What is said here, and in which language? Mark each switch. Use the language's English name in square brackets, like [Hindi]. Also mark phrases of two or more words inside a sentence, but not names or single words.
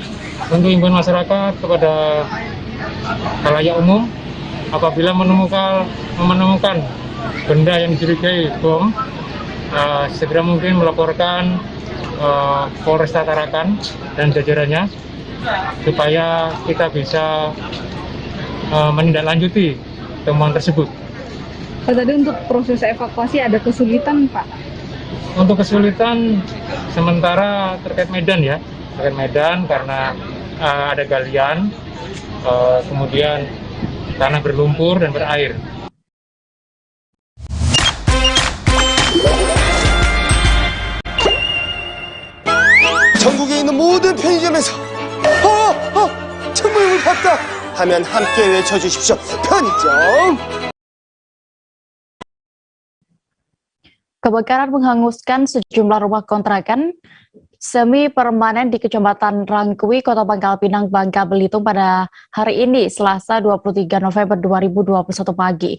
[Indonesian] Untuk himbauan masyarakat kepada khalayak umum, apabila menemukan benda yang dicurigai bom, segera mungkin melaporkan Polresta Tarakan dan jajarannya supaya kita bisa menindaklanjuti temuan tersebut. Pak, tadi untuk proses evakuasi ada kesulitan, Pak? Untuk kesulitan sementara terkait medan ya, terkait medan karena ada galian, kemudian tanah berlumpur dan berair. [Korean] 전국에 있는 모든 편의점에서 청구용을 봤다 하면 함께 외쳐주십시오. 편의점. [Indonesian] Kebakaran menghanguskan sejumlah rumah kontrakan semi permanen di Kecamatan Rangkui, Kota Pangkal Pinang, Bangka Belitung pada hari ini, Selasa 23 November 2021 pagi.